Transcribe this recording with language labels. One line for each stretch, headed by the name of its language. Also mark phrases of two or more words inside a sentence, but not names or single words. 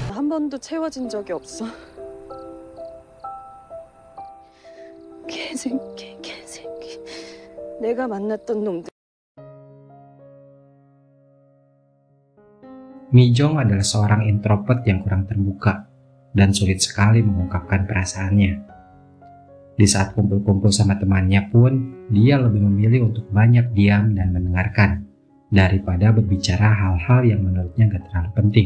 Korean: 번도 채워진 적이 없어. 개새끼. 내가 만났던 놈들.
Indonesian: Mi Jong adalah seorang introvert yang kurang terbuka dan sulit sekali mengungkapkan perasaannya. Di saat kumpul-kumpul sama temannya pun, dia lebih memilih untuk banyak diam dan mendengarkan daripada berbicara hal-hal yang menurutnya gak terlalu penting.